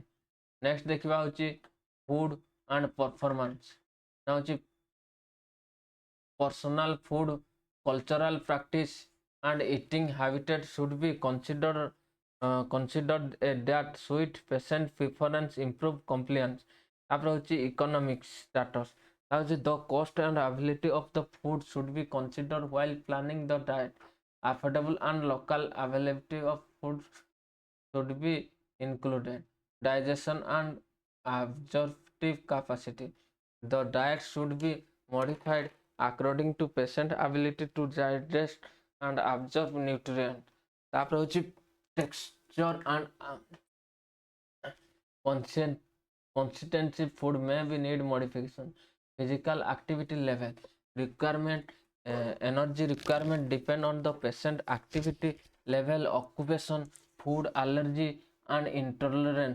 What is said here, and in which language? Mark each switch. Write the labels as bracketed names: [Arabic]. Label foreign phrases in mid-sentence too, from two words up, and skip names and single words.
[English] Next [Odia] ଦେଖିବା ହେଉଛି [English] food and performance. [Odia] ନା ହେଉଛି [English] personal food, cultural practice and eating habitat should be considered that suit patient preference, improve compliance. [Odia] ତାପରେ ହେଉଛି [English] economic status. [Odia] ତା ହେଉଛି [English] the cost and availability of the food should be considered while planning the diet. Affordable and local availability of food should be included. Digestion and absorptive capacity. The diet should be modified according to patient ability to digest and absorb nutrient. [Odia] ତାପରେ ହେଉଛି [English] texture and consistency. Food may be need modification. Physical activity level requirement, energy requirement depend on the patient activity level, occupation, food allergy and intolerance.